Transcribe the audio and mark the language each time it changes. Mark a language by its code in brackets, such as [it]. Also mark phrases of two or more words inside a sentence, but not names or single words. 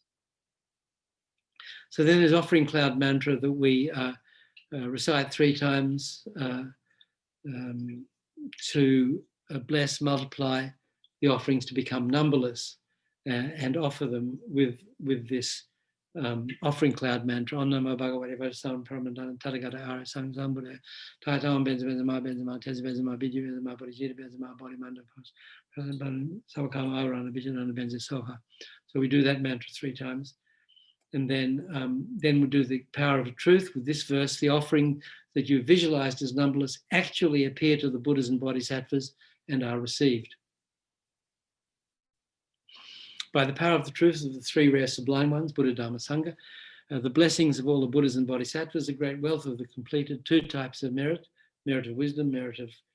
[en] So then there's offering cloud mantra that we recite 3 times to bless, multiply the offerings to become numberless, and offer them with this offering cloud mantra. [sa] Om Namo Bhagavate Vasudevaya Paramaham Tathagata Ara Sang Sambuddhaya Taitam Benza Benzama Benzama Tez Benzama Biju Benzama Bodhijita Benzama Bodhimanda Savakama Avarana Vijanana Benza Soha. [en] So we do that mantra 3 times. And then we do the power of the truth with this verse: the offering that you visualized as numberless actually appear to the Buddhas and Bodhisattvas and are received. By the power of the truth of the 3 rare sublime ones, Buddha, Dharma, Sangha, the blessings of all the Buddhas and Bodhisattvas, the great wealth of the completed 2 types of merit, merit of wisdom, merit of